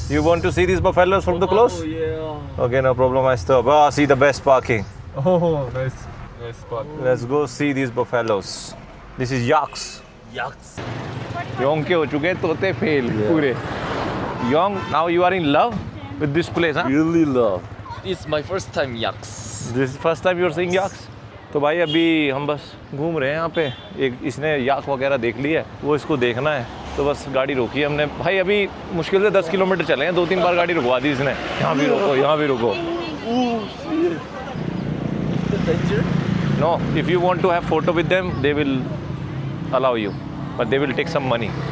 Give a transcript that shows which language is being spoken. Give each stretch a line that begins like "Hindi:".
English: You want to see these buffaloes from the close? Oh, yeah. Okay, no problem. I stop. Ah, see the best parking. Oh, nice spot. Let's go see these buffaloes. This is yaks. Yaks.
Hindi: Yong के हो चुके हैं तोते fail पूरे.
English: Yong, now you are in love with this place, huh? Really love. It's my first time yaks. This is first time you are seeing yaks.
Hindi: तो भाई अभी हम बस घूम रहे हैं यहाँ पे. एक इसने याक वगैरह देख ली है, वो इसको देखना है, तो बस गाड़ी रोकी है हमने. भाई अभी मुश्किल से 10 किलोमीटर चले हैं, 2-3 बार गाड़ी रुकवा दी इसने. यहाँ भी रोको, यहाँ भी रुको.
English: No, if you want to have photo with them, they will allow you, but they will take some money.